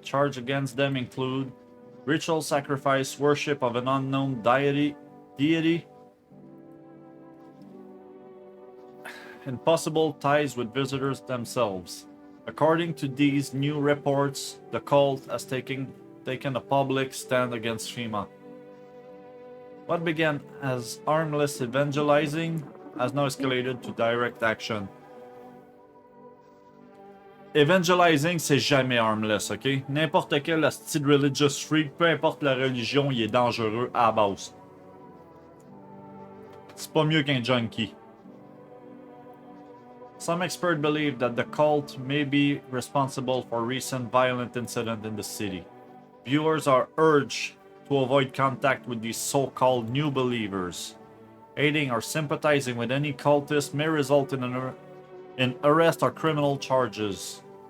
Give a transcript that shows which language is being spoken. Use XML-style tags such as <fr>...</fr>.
<en>Charges against them include ritual sacrifice, worship of an unknown deity, and possible ties with visitors themselves. According to these new reports, the cult has taken a public stand against FEMA. What began as harmless evangelizing has now escalated to direct action.</en> <fr>Evangelizing, c'est jamais harmless, ok? N'importe quel style</fr> <en>religious freak,</en> <fr>peu importe la religion, il est dangereux à la base. C'est pas mieux qu'un junkie.</fr> <en>Some experts believe that the cult may be responsible for recent violent incidents in the city. Viewers are urged to avoid contact with these so-called new believers. Aiding or sympathizing with any cultist may result in arrest or criminal charges.</en>